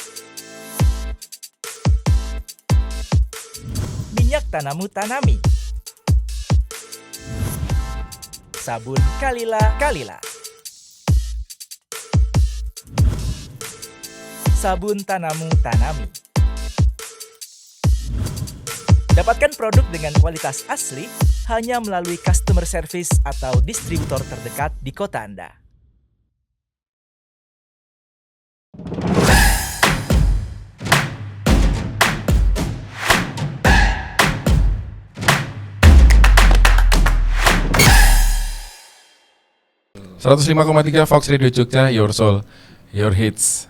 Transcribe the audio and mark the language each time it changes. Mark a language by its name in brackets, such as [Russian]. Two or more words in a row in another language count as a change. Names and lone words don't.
[Indonesian] Minyak Tanamu Tanami. Sabun Kalila Kalila. Sabun Tanamu Tanami. Dapatkan produk dengan kualitas asli hanya melalui [English] customer service [Indonesian] atau distributor terdekat di kota Anda. .3 Fox Radio Jogja, [English] Your Soul, Your Hits.